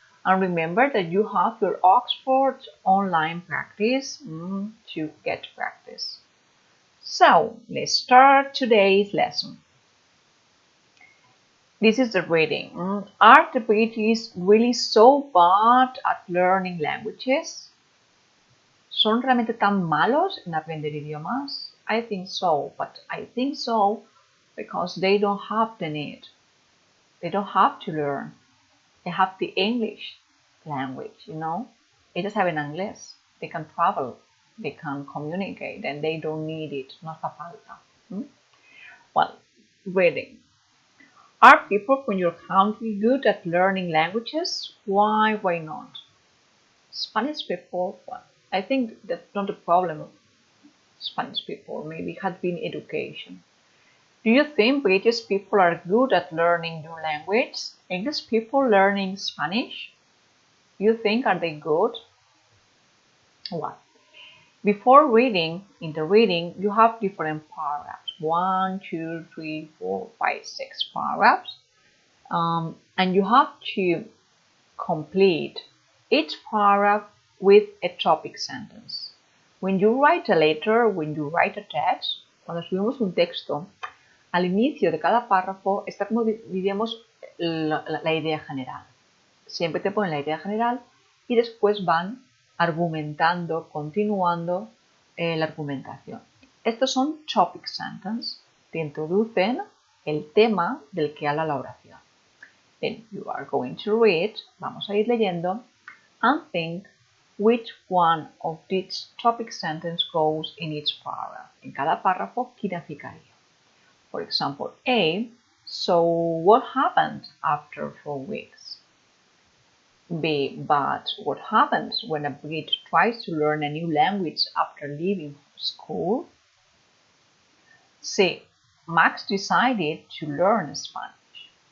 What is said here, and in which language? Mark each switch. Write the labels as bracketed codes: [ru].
[en] And remember that you have your Oxford online practice to get practice. So, let's start today's lesson. This is the reading. Are the British really so bad at learning languages? [es] ¿Son realmente tan malos en aprender idiomas? [en] I think so, but I think so because they don't have the need. They don't have to learn. They have the English language, you know. [es] Ellos saben inglés. [en] They can travel. They can communicate and they don't need it. [es] No hace falta. [en] Well, reading. Are people from your country good at learning languages? Why not? Spanish people, well, I think that's not a problem of Spanish people, maybe it had been education. Do you think British people are good at learning new language? English people learning Spanish? Do you think are they good? Well, before reading, in the reading, you have different paragraphs. 1, 2, 3, 4, 5, 6 paragraphs. And you have to complete each paragraph with a topic sentence. When you write a letter, when you write a text, [es] cuando escribimos un texto, al inicio de cada párrafo está como diríamos la idea general. Siempre te ponen la idea general y después van argumentando, continuando la argumentación. Estos son topic sentences, te introducen el tema del que habla la oración. [en] Then you are going to read, [es] vamos a ir leyendo, [en] and think which one of these topic sentences goes in each paragraph. [es] En cada párrafo, ¿qué significaría? [en] For example, A, so what happened after 4 weeks? B, but what happens when a Brit tries to learn a new language after leaving school? C, Max decided to learn Spanish.